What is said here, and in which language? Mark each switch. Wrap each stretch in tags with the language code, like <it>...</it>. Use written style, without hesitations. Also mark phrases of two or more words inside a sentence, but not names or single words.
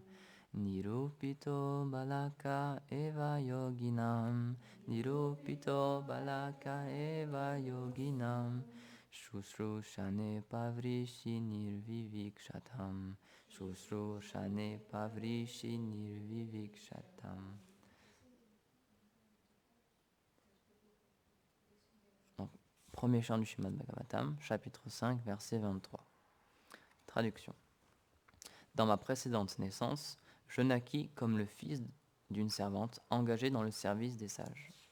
<sa>Nirupito Balaka Eva Yoginam. Nirupito Balaka Eva Yoginam. Shusrushane Pavrishi Nirvivikshatam. Shusrushane Pavrishi Nirvivikshatam.</sa> <fr>Donc, premier chant du Srimad Bhagavatam, chapitre 5, verset 23. Traduction. Dans ma précédente naissance, je naquis comme le fils d'une servante engagée dans le service des sages.</fr>